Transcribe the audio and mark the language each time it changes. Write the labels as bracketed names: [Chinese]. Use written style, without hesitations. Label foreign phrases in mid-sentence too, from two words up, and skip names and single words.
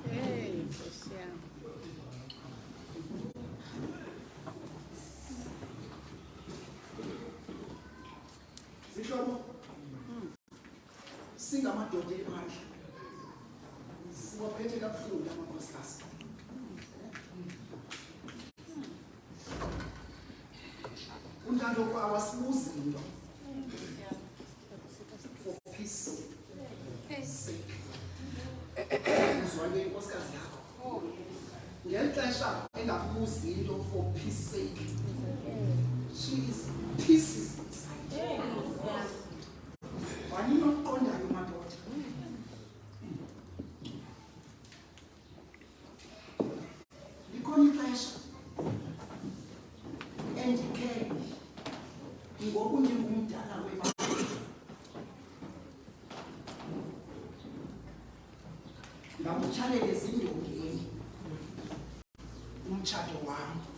[Xhosa] Zihlobo singamadoda ephandle siwaphethe kabuhlungu amakhosikazi. Unjalo kwa awasibuzi into [English] for peace sake. [Xhosa] Uzwale inkosikazi yakho ngeli xesha engakubuzi into [English] for peace sake. She is pieces inside. [Xhosa] Wanini okuqondayo madoda? Likhona ixesha endikhe ngoku ndingumdala wemali ngamutshalela ezindongeni umtshato wam.